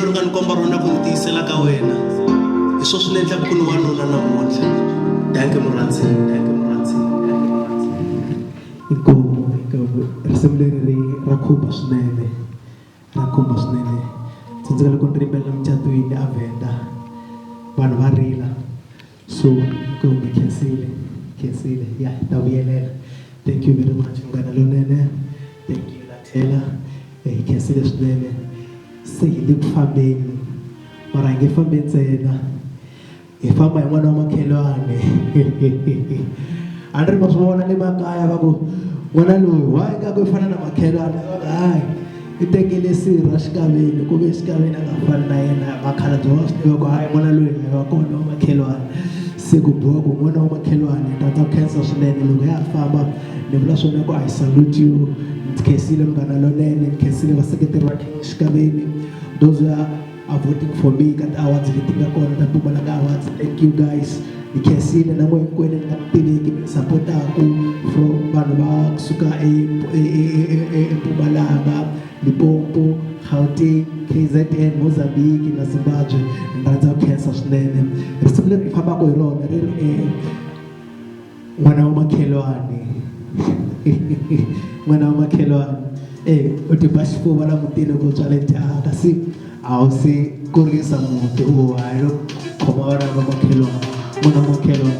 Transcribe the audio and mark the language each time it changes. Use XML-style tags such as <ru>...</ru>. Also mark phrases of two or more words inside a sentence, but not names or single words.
<ts>komba rona ku ntisela ka wena hi swo swi endla ku ni wanuna namuntlha danke murhandzini inkomu risimu leri ra khumba swinene tsandzeka loko ni rimbelela mucatwini a Venda vanhu va rila so inkomu khensile ya ta vuyelela.</ts> <en>Thank you very much Munghana Lonene, thank you</en> <ts>Lathela hi khensile swinene se hi le ku fambeni mara hi nge fambi ntsena hi famba hi n'wana wa makhelwane a ni ri ma swi vona le makaya va ku n'wana loyi wa nga ku fana na makhelwane hayi i tekele sirha xikaveni ku ve xikaveni a nga fani na yena makhalabye wa swi tiva ku hayi n'wana loyi a wa kona wa makhelwane se ku boha ku n'wana wa makhelwane ni rhandza ku khensa swinene loko ya famba ni vula swona ku</ts> <en>I salute you</en> <ts>ni khensile Munghana Lonene ni khensile vaseketeri va xikaveni</ts> <en>those are voting for me</en> <ts>ka awards leti nga kona ta Mpumalanga Awards.</ts> <en>Thank you guys</en> <ts>ni khensile na n'we hinkwenu ni nga tiveki mi supportaku from vanhu va kusuka eMpumalanga, Limpopo, Gauteng, KZN, Mozambique na Zimbabwe. Ni rhandza ku khensa swinene risimu leri hi fambaka hi rona ri ri n'wana wa makhelwane n'wana wa makhelwane u ti ba xifuva la mutini ku tswale tyaka kasi a wu se kurisa muti u hayi lo khoma vana va makhelwane n'wana wa makhelwane.</ts>